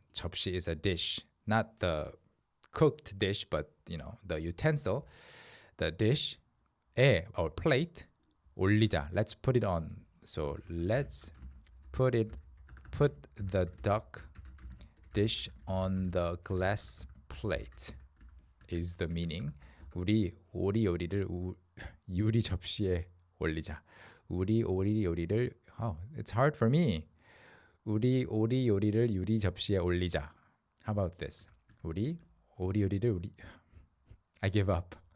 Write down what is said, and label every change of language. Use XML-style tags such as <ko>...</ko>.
<en>접시 is a dish, not the cooked dish, but the utensil, the dish. Or plate.</en> <ko>올리자.</ko> <en>Let's put it on. So let's put the duck dish on the glass plate is the meaning.</en> <ko>우리 오리 요리를 유리 접시에 올리자. 우리 오리 요리를,</ko> <en>it's hard for me.</en> <ko>우리 오리 요리를 유리 접시에 올리자.</ko> <en>How about this?</en> <ko>우리 오리 요리를</ko> <en>I give up.</en>